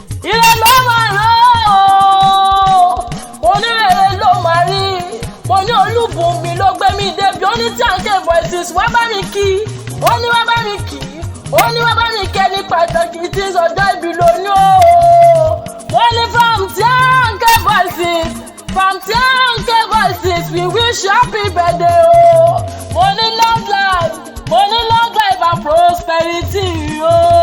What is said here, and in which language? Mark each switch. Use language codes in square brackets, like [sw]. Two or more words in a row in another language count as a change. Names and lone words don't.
[yo] Ire ló máa rán o. Mo ní rere ló máa rí. Mo ní Olúbùnmi ló gbé mi débi. Ó ní Tanke Voices, wá bá mi kí. Ó ní wá bá mi kí. Ó ní wá bá mi kẹ́ ní pàtàkì tí ọjọ́ ìbí lónìí o. Mo ní [en] from Tanke Voices, from Tanke Voices, we wish you happy birthday o. [yo] Mo ní [en] long life, [yo] mo ní [en] long life and prosperity o.